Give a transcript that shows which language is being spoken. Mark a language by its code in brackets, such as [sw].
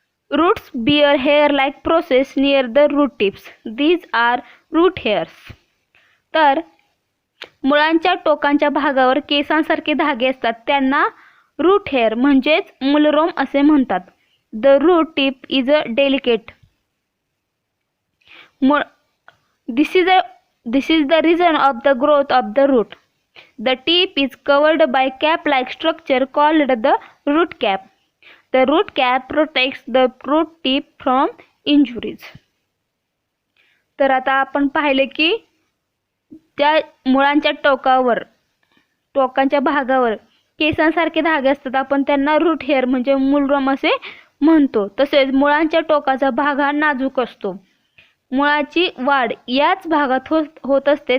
[en] Roots bear hair-like process near the root tips. These are root hairs. [mr] तर मुळांच्या टोकांच्या भागावर केसांसारखे धागे असतात त्यांना रूट हेअर म्हणजेच मूलरोम असे म्हणतात. [en] The root tip is a delicate. This is the reason of the growth of the root. The tip is covered by cap-like structure called the root cap. The root cap protects the root tip from injuries. [mr] तर आता आपण पाहिले की त्या मुळांच्या टोकांच्या भागावर केसांसारखे धागे असतात, आपण त्यांना रूट हेअर म्हणजे मूलरोम असे म्हणतो. तसेच मुळांच्या टोकाचा भाग हा नाजूक असतो. मुळाची वाढ याच भागात होत असते.